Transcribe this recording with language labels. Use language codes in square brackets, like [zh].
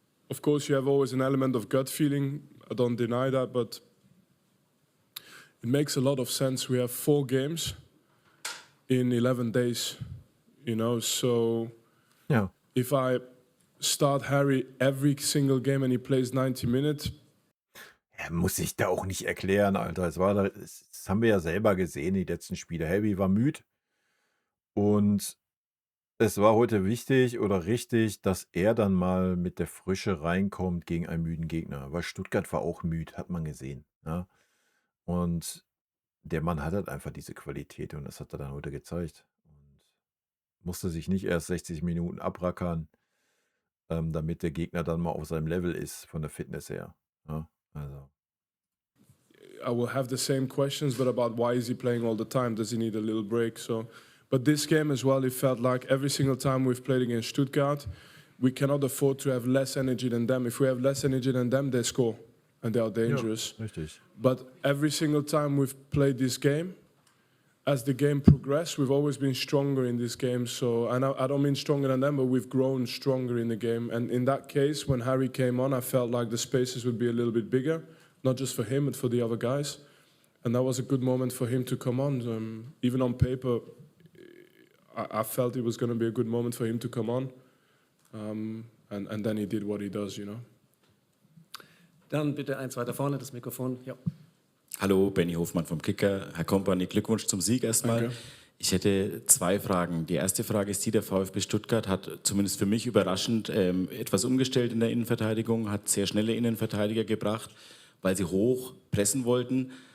[en] Of course, you have always an element of gut feeling. I don't deny that, but it makes a lot of sense. We have 4 games in 11 days, you know. So [de] Ja. [en] if I start Harry every single game and he plays 90 minutes, [de] Er muss sich da auch nicht erklären, Alter. Das haben wir ja selber gesehen, die letzten Spiele. Harry war müde und es war heute wichtig oder richtig, dass er dann mal mit der Frische reinkommt gegen einen müden Gegner, weil Stuttgart war auch müde, hat man gesehen, ja? Und der Mann hat halt einfach diese Qualität und das hat er dann heute gezeigt und musste sich nicht erst 60 Minuten abrackern, damit der Gegner dann mal auf seinem Level ist von der Fitness her, ja? Also, [en] I will have the same questions, but about why is he playing all the time? Does he need a little break? So, but this game as well, it felt like every single time we've played against Stuttgart, we cannot afford to have less energy than them. If we have less energy than them, they score and they are [de] ja, [en] dangerous. [de] richtig. [en] But every single time we've played this game, as the game progressed, we've always been stronger in this game. So, and I don't mean stronger than them, but we've grown stronger in the game. And in that case, when Harry came on, I felt like the spaces would be a little bit bigger, not just for him, but for the other guys. And that was a good moment for him to come on. Even on paper, I felt it was going to be a good moment for him to come on. And then he did what he does, you know. [de] Dann bitte eins weiter vorne, das Mikrofon. Ja. Hallo, Benny Hofmann vom Kicker. Herr Kompany, Glückwunsch zum Sieg erstmal. Danke. Ich hätte 2 Fragen. Die erste Frage ist die, der VfB Stuttgart hat zumindest für mich überraschend etwas umgestellt in der Innenverteidigung, hat sehr schnelle Innenverteidiger gebracht, weil sie hoch pressen wollten.